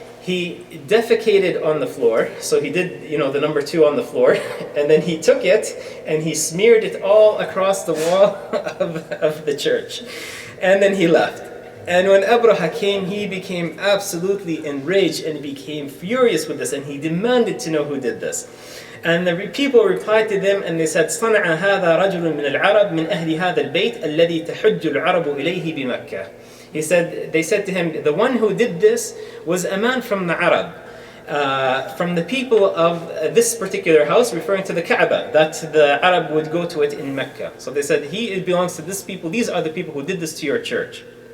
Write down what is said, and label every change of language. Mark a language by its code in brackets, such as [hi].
[en] He defecated on the floor, so he did, the number 2 on the floor, and then he took it and he smeared it all across the wall of the church, and then he left. And when Abrahah came, he became absolutely enraged and became furious with this, and he demanded to know who did this. And the people replied to them, and they said, [ar] صنع هذا رجل من العرب من أهل هذا البيت الذي تحج العرب إليه بمكة. [en] They said to him, the one who did this was a man from the Arab, from the people of this particular house, referring to the Kaaba, that the Arab would go to it in Mecca. So they said, it belongs to this people, these are the people who did this to your church.